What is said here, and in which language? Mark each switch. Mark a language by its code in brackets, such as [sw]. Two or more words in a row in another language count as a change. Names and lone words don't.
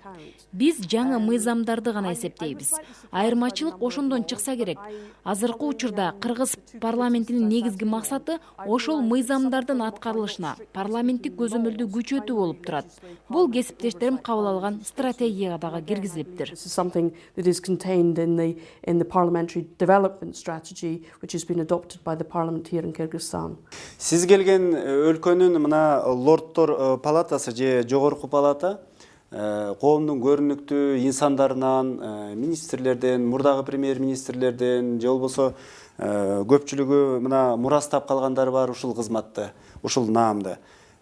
[ky] Биз жаңы мыйзамдарды гана эсептейбиз. Айырмачылык ошондон чыкса керек. Азыркы учурда Кыргыз парламентинин негизги максаты ошол мыйзамдардын аткарылышына парламенттик көзөмөлдү күчөтүү болуп турат. Бул кесиптештерим кабыл алган стратегияга дагы киргизилиптир. [en] This is something that is contained in the parliamentary development strategy which has been adopted by the parliament here in Kyrgyzstan. [ky] Сиз келген өлкөнүн мына лордтор палатасы же жогорку палата коомдун көрүнүктүү инсандарынан, министрлерден, мурдагы премьер-министрлерден же болбосо көпчүлүгү мына мурастап калгандары бар ушул кызматты, ушул наамды.